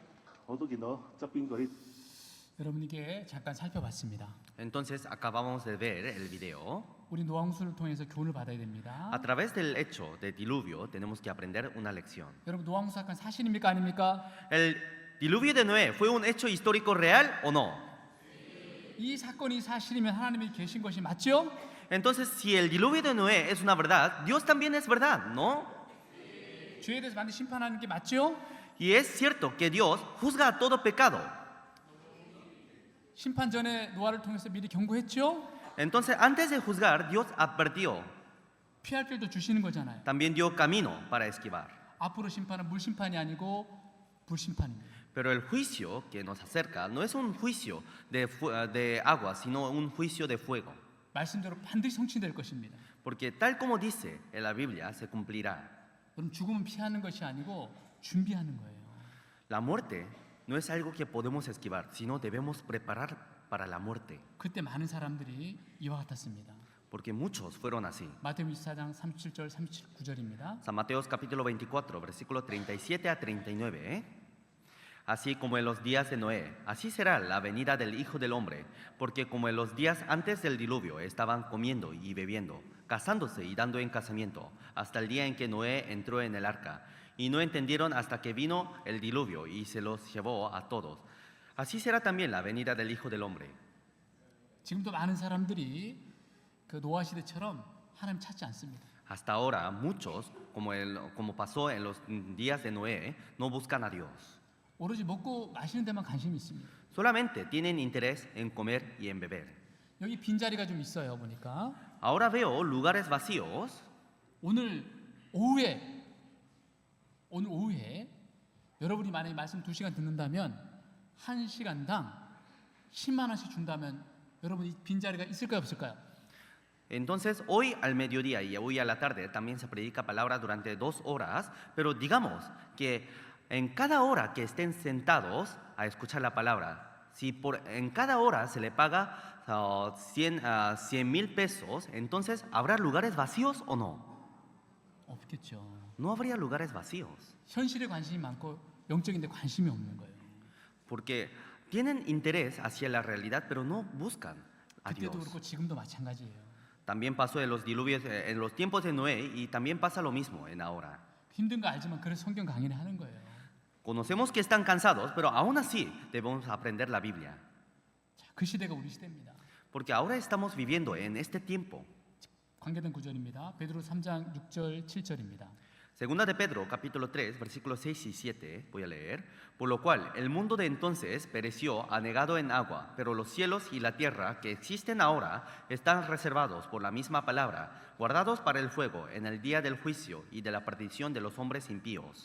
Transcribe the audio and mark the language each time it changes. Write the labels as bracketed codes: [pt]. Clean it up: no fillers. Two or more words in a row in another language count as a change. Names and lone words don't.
[yue] 我都見到側邊嗰啲 [ko] 여러분에게 잠깐 살펴봤습니다. [es] Entonces acabamos de ver el video. [ko] 우리 노왕수를 통해서 교훈을 받아야 됩니다. [es] A través del hecho de diluvio tenemos que aprender una lección. [ko] 여러분 노왕수 사건 사실입니까 아닙니까? [es] ¿El diluvio de Noé fue un hecho histórico real o no? [ko] 이 사건이 사실이면 하나님이 계신 것이 맞죠? [es] Entonces, si el diluvio de Noé es una verdad, Dios también es verdad, ¿no? [ko] 죄에 대해서 반드시 심판하는 게 맞죠? [es] Y es cierto que Dios juzga a todo pecado. [ko] 심판 전에 노아를 통해서 미리 경고했죠? [es] Entonces, antes de juzgar, Dios advirtió. [ko] 피할 길도 주시는 거잖아요. [es] También dio camino para esquivar. [ko] 앞으로 심판은 물 심판이 아니고 불 심판입니다. [es] Pero el juicio que nos acerca no es un juicio de agua, sino un juicio de fuego. [ko] 말씀대로 반드시 성취될 것입니다. [es] Porque tal como dice en la Biblia, se cumplirá. [ko] 여러분 죽음은 피하는 것이 아니고 준비하는 거예요. [es] La muerte no es algo que podemos esquivar, sino debemos preparar para la muerte. [ko] 그때 많은 사람들이 이와 같았습니다. [es] Porque muchos fueron así. [ko] 마태복음 24장 37절 39절입니다. [es] San Mateo capítulo 24, versículo 37 a 39. Así como en los días de Noé, así será la venida del Hijo del Hombre, porque como en los días antes del diluvio estaban comiendo y bebiendo, casándose y dando en casamiento, hasta el día en que Noé entró en el arca, y no entendieron hasta que vino el diluvio y se los llevó a todos. Así será también la venida del Hijo del Hombre. [ko] 지금도 많은 사람들이 그 노아 시대처럼 하나님 찾지 않습니다. [es] Hasta ahora, muchos, como pasó en los días de Noé, no buscan a Dios. [ko] 오로지 먹고 마시는 데만 관심이 있습니다. [es] Solamente tienen interés en comer y en beber. [ko] 여기 빈자리가 좀 있어요 보니까. [es] Ahora veo lugares vacíos. [ko] 오늘 오후에 여러분이 만약에 말씀 2시간 듣는다면 1시간당 10만 원씩 준다면 여러분 이 빈자리가 있을까요 없을까요? [es] Entonces, hoy al mediodía y hoy a la tarde también se predica palabra durante 2 horas, pero digamos que en cada hora que estén sentados a escuchar la palabra, si en cada hora se le paga 100,000 pesos, entonces ¿habrá lugares vacíos o no? [ko] 없겠죠. [es] No habría lugares vacíos, [ko] 현실에 관심이 많고 영적인 데 관심이 없는 거예요. [es] porque tienen interés hacia la realidad, pero no buscan a Dios. [ko] 그때도 그렇고 지금도 마찬가지예요. [es] También pasó en los diluvios, en los tiempos de Noé, y también pasa lo mismo en ahora. [ko] 힘든 거 알지만 그래서 성경 강의를 하는 거예요. [es] Conocemos que están cansados, pero aún así debemos aprender la Biblia. [ko] 자, 그 시대가 우리 시대입니다. [es] Porque ahora estamos viviendo en este tiempo. [ko] 관계된 구절입니다. 베드로 3장 6절 7절입니다. [es] Segunda de Pedro, capítulo 3, versículos 6 y 7, voy a leer. Por lo cual, el mundo de entonces pereció anegado en agua, pero los cielos y la tierra que existen ahora están reservados por la misma palabra, guardados para el fuego en el día del juicio y de la perdición de los hombres impíos.